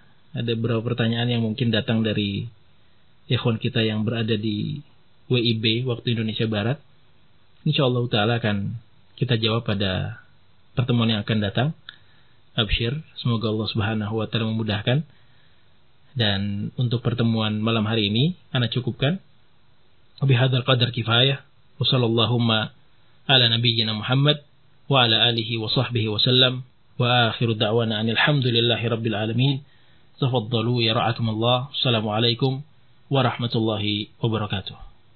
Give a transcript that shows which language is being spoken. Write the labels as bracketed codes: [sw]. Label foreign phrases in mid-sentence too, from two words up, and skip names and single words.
[id] Ada beberapa pertanyaan yang mungkin datang dari ikhwan kita yang berada di WIB waktu Indonesia Barat. [ar] إن شاء الله تعالى [id] akan kita jawab pada pertemuan yang akan datang. Absyir, semoga Allah [ar] سبحانه وتعالى [id] memudahkan. Dan untuk pertemuan malam hari ini ana cukupkan. [ar] وبهذا القدر كفاية. وصلى الله على نبينا محمد وعلى آله وصحبه وسلم. وآخر دعوانا الحمد لله رب العالمين. تفضلوا يا رعاكم الله. السلام عليكم ورحمة الله وبركاته.